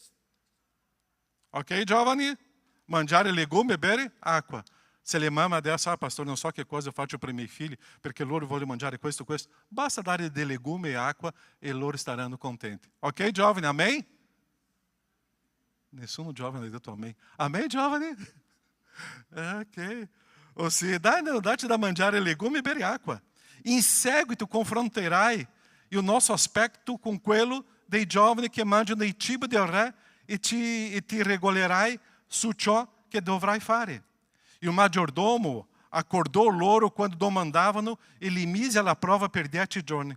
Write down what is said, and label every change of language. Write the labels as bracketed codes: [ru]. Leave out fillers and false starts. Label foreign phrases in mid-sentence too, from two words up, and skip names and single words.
[it] Ok, giovani? Mangiare legume e bere acqua. Se le mamma adesso, pastor, non so che cosa faccio per i miei figli, perché loro vogliono mangiare questo. Basta dare dei legume e acqua e loro staranno contenti. Ok, giovani? Amém? Nessuno giovane ha detto amém. Amém, giovani? Ok. [pt] Ou seja, [it] dá-te da mangiare legume e bere acqua. In seguito confronterai il nostro aspetto con quello dei giovani che mangiano il cibo del re e ti regolerai su ciò che dovrai fare. Il maggiordomo accordò loro quando domandavano e li mise alla prova per 10 giorni.